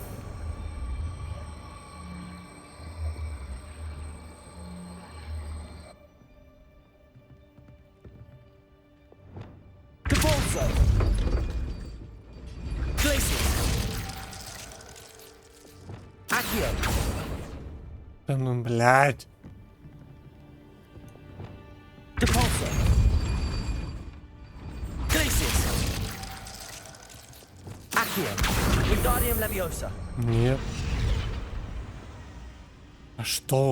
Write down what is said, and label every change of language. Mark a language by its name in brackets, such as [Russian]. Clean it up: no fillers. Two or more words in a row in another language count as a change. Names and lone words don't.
[Latin] Depulso. Glacius. Accio. [Russian] Да ну, блядь. [Latin] Depulso. Glacius. Accio. Wingardium Leviosa. [Russian] Нет. А что?